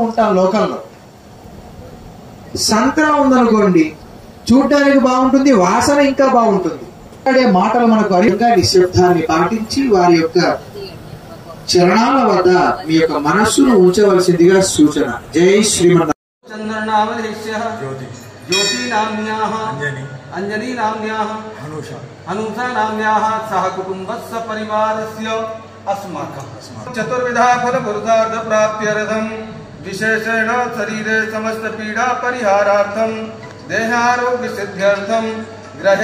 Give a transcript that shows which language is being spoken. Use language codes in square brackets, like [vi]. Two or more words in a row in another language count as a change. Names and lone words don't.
[te] మనం చూస్తూ ఉంటాం లోకంలో. సంత్రా ఉందనుకోండి, చూడడానికి బాగుంటుంది, వాసన ఇంకా బాగుంటుంది. అదే మాటలు మనకు అరిగా నిశ్శబ్దాన్ని పాటించి వారి యొక్క చరణాల వద్ద మీ యొక్క మనస్సును ఉంచవలసిందిగా సూచన. జై శ్రీమన్నారాయణ. [sa] ज्योति नाम्न्याः अंजनी नाम्न्याः हनुषा नाम्न्याः सह कुटुम्बस्य परिवारस्य अस्माकं चतुर्विधा फलपुरुषार्थ प्राप्त्यर्थं विशेषेण शरीरे समस्त पीडा परिहारार्थं देहारोग्य सिद्ध्यर्थं गृहे